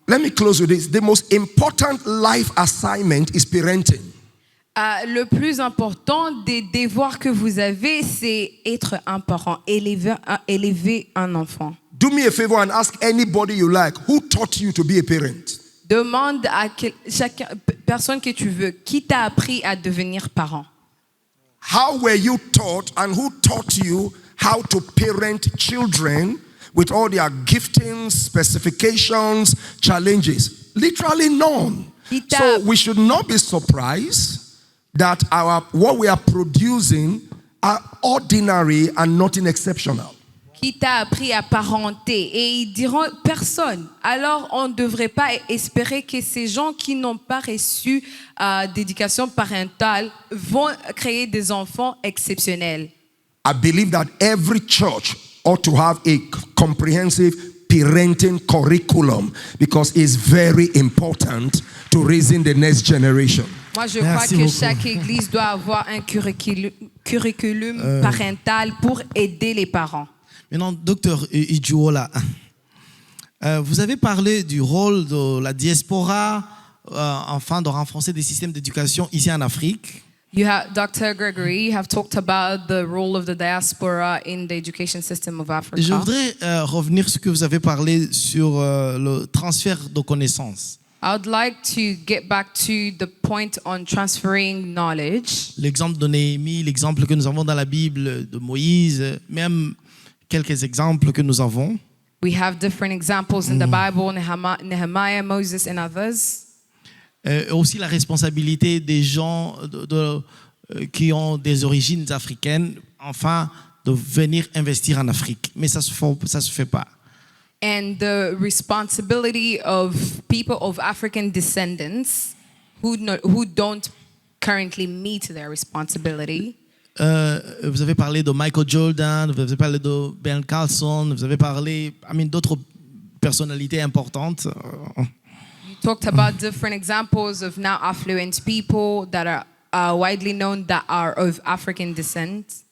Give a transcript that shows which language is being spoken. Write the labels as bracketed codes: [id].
[en] Let me close with this. The most important life assignment is parenting. [fr] Le plus important des devoirs que vous avez, c'est être un parent, élever un enfant. [en] Do me a favor and ask anybody you like, who taught you to be a parent? [fr] Demande à chaque personne que tu veux, qui t'a appris à devenir parent? [en] How were you taught and who taught you how to parent children with all their giftings, specifications, challenges? Literally none. So we should not be surprised that what we are producing are ordinary and nothing exceptional. [fr] Qui t'a appris à parenter? Et ils diront personne. Alors on ne devrait pas espérer que ces gens qui n'ont pas reçu d'éducation parentale vont créer des enfants exceptionnels. [en] I believe that every church ought to have a comprehensive parenting curriculum because it's very important to raising the next generation. [fr] Moi, je crois que chaque église doit avoir un curriculum parental pour aider les parents. Maintenant, docteur Ijuola, vous avez parlé du rôle de la diaspora afin de renforcer des systèmes d'éducation ici en Afrique. [en] Dr. Gregory, you have talked about the role of the diaspora in the education system of Africa. [fr] Je voudrais revenir sur ce que vous avez parlé sur le transfert de connaissances. [en] I would like to get back to the point on transferring knowledge. [fr] L'exemple de Néhémie, l'exemple que nous avons dans la Bible de Moïse, même quelques exemples que nous avons. [en] We have different examples in the Bible, Nehemiah, Moses, and others. [fr] Aussi la responsabilité des gens qui ont des origines africaines, enfin, de venir investir en Afrique. Mais ça se fait pas. [en] And the responsibility of people of African descendants who don't currently meet their responsibility. [fr] Vous avez parlé de Michael Jordan, vous avez parlé de Ben Carlson, vous avez parlé d'autres personnalités importantes. [en] You talked about different examples of now affluent people that are widely known that are of African descent.